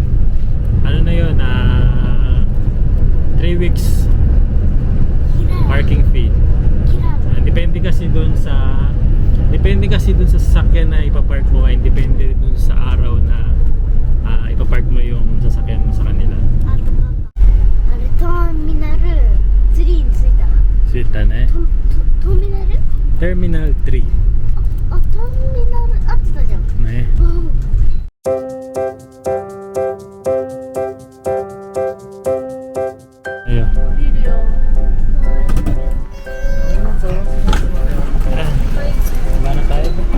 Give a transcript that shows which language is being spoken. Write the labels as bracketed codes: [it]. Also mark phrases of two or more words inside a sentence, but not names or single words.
[tl] Ano na yun? [en] 3 weeks parking fee. [tl] Depende kasi dun sa sasakyan na ipapark mo, ay depende dun sa araw na ipapark mo yung sasakyan mo sa kanila. [ja] Terminal 3 に着いた。 [tl] Sweet na eh. Terminal? Terminal 3. [ja] あ、ターミナル合ってたじゃん。 [tl] Eh. Ayun. Diba na tayo?